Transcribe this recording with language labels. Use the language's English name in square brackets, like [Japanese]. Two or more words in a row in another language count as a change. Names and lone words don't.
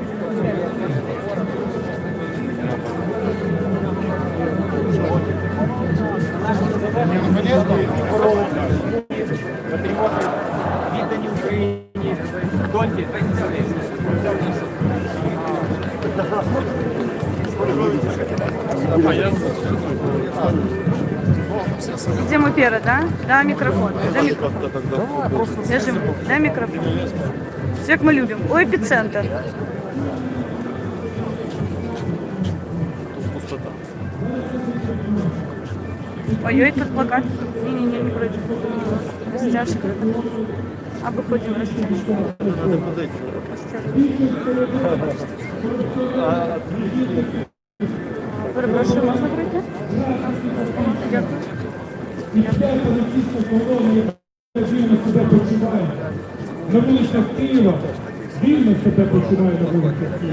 [Ukrainian] Віддані Україні, доньки. [Russian] Идем уперед, да? Да, микрофон. Да, микрофон. Держим. Да, микрофон. Все, как мы любим. О, эпицентр. Ой-ой, тут плакат. Не против. Растяжка. Обыходим растяжку. [Ukrainian] Перепрошую, можна пройти? Дякую. На вулицях Києва, вільно себе почуває на вулицях Києва.